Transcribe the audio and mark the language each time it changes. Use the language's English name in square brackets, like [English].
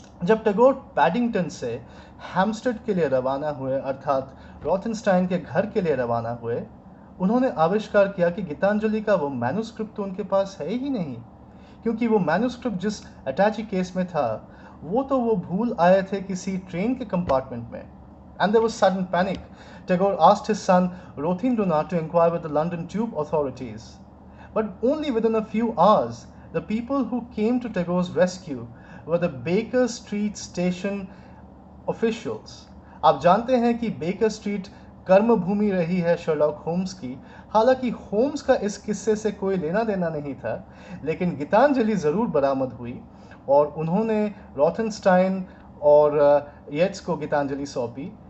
[Hindi] जब टैगोर पैडिंगटन से हैम्स्टेड के लिए रवाना हुए, अर्थात रॉथनस्टाइन के घर के लिए रवाना हुए, उन्होंने आविष्कार किया कि गीतांजलि का वो मैन्युस्क्रिप्ट तो उनके पास है ही नहीं, क्योंकि वो मैन्युस्क्रिप्ट जिस अटैची केस में था वो भूल आए थे किसी ट्रेन के कंपार्टमेंट में. [English] And there was sudden panic. Tagore asked his son Rothindranath to inquire with the London tube authorities. But only within a few hours, the people who came to Tagore's rescue were the Baker Street station officials. [Hindi] आप जानते हैं कि baker street कर्म भूमि रही है Sherlock Holmes की. हालांकि Holmes का इस किस्से से कोई लेना देना नहीं था, लेकिन गीतांजलि ज़रूर बरामद हुई और उन्होंने रॉथनस्टाइन और येट्स को गीतांजलि सौंपी.